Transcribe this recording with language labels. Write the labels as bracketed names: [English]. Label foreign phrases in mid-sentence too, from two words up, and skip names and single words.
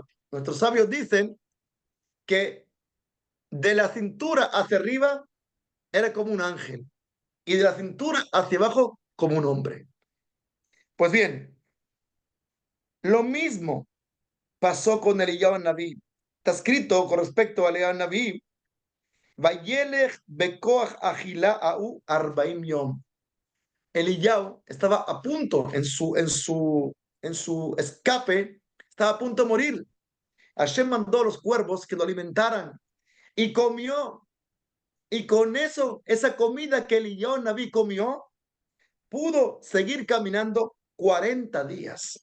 [Spanish] Nuestros sabios dicen que de la cintura hacia arriba era como un ángel y de la cintura hacia abajo como un hombre. Pues bien, lo mismo pasó con Eliyahu Naví. Está escrito con respecto a Eliyahu Naví, [Hebrew] וילך בכח אכילהו 40 יום. [Spanish] Eliyahu estaba a punto en su escape, estaba a punto de morir. Hashem mandó a los cuervos que lo alimentaran y comió. Y con eso, esa comida que Eliyahu Naví comió, pudo seguir caminando 40 días.